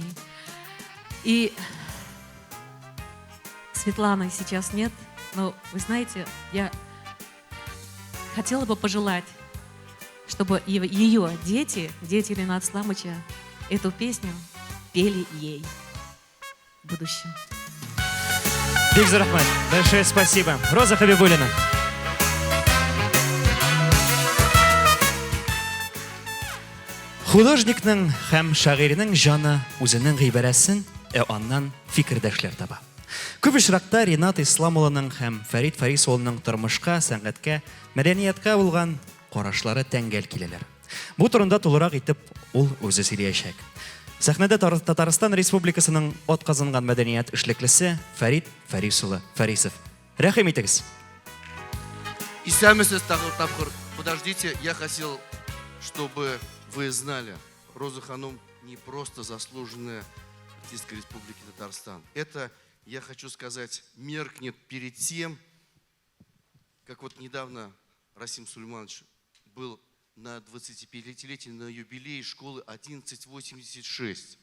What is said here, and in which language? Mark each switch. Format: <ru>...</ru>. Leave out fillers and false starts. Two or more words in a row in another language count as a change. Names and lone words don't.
<ru>И Светланы сейчас нет, но вы знаете, я хотела бы пожелать, чтобы ее дети Рената Исламовича, эту песню пели ей в будущем.</ru> <tt>Бик зур рахмат.</tt> <ru>Большое спасибо. Роза Хабибуллина.</ru> <tt>Художникның һәм шагыйрьнең җаны үзенең гыйбарәсен, аннан фикердәшләр таба. Күп очракта Ренат Исламулланың һәм Фәрит Фәрисулланың тормышка, сәнгатькә, мәдәниятка булган карашлары тәңгәл киләләр. Бу турында тулырак итеп ул үзе сөйләячәк. Сәхнәдә Татарстан Республикасының атказанган мәдәният эшлеклесе Фәрит Фәрисулы Фәрисов. Рәхим итегез. Исәмесез тапкыр.</tt> <ru>Подождите, я хотел, чтобы вы знали, Роза Ханум не просто заслуженная артистка Республики Татарстан. Это, я хочу сказать, меркнет перед тем, как вот недавно Расим Сулейманович был на 25-летии, на юбилее школы 1186.</ru>